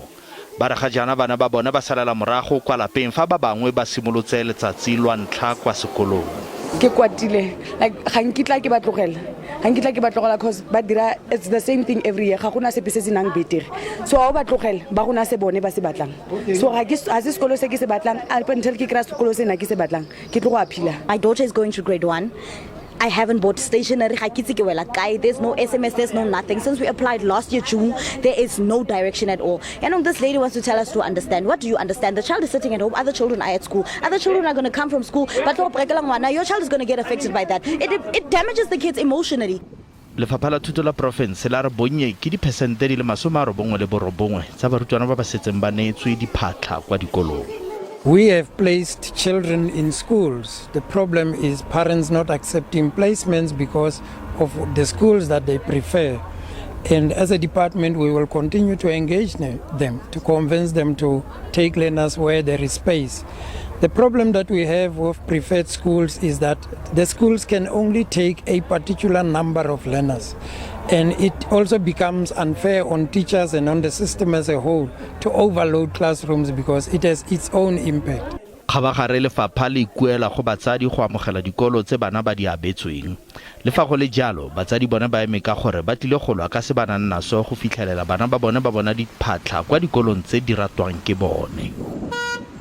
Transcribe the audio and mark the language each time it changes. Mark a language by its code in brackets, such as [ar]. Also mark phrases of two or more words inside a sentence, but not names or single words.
[tn] Ba re ga jana bana ba bone ba salela morago kwa lapeng fa ba bangwe ba simolotse letsatsi lwa ntlha kwa sekolong. Ke kwatile, like ga nkitla ke ba tlogela because ba dira [en] it's the same thing every year. [tn] Ga gona sepe se se nang betere, so ga ba tlogela ba gona se bone ba se batlang. So ga se sekolo se ke se batlang [en] up until [tn] ke kra sekolo se na ke se batlang ke tlo go aphila. [en] My daughter is going to grade 1. I haven't bought stationery. There's no SMS, there's no nothing. Since we applied last year, June, there is no direction at all. And this lady wants to tell us to understand. What do you understand? The child is sitting at home, other children are at school. Other children are going to come from school, but your child is going to get affected by that. It damages the kids emotionally. [tn] Lefapha la thuto la profense la re bonnye ke diphesente di le 99 tsa barutwana ba ba setseng ba neetswe diphatla kwa dikolong. [en] We have placed children in schools. The problem is parents not accepting placements because of the schools that they prefer. And as a department, we will continue to engage them to convince them to take learners where there is space. The problem that we have with preferred schools is that the schools can only take a particular number of learners. And it also becomes unfair on teachers and on the system as a whole to overload classrooms because it has its own impact. [tn] Khabagare lefapha le ikuela go batsadi go amogela dikolo tse bana ba di abetsweng. Le fa go le jalo, batsadi bona ba eme ka gore ba tlile go lwa ka se bana nna so go fitlhelela bana ba bona diphatla kwa dikolong tse di ratwang ke bone.